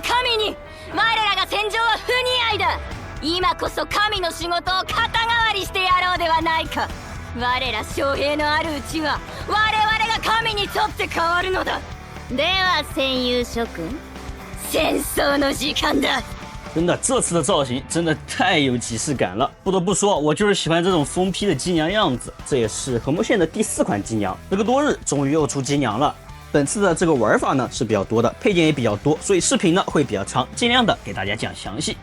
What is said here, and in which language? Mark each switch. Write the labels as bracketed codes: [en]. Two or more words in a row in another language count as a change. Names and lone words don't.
[ja] 神に我らが戦場は不似合いだ。今こそ神の仕事を肩代わりしてやろうではないか。我ら将兵のあるうちは我々が神にとって変わるのだ。では戦友諸君、戦争の時間だ。 [zh] 真的，这次的造型真的太有即视感了。不得不说，我就是喜欢这种疯批的机娘样子。这也是和睦县的第4款机娘，时隔多日，终于又出机娘了。本次的这个玩法呢是比较多的，配件也比较多，所以视频呢会比较长，尽量的给大家讲详细。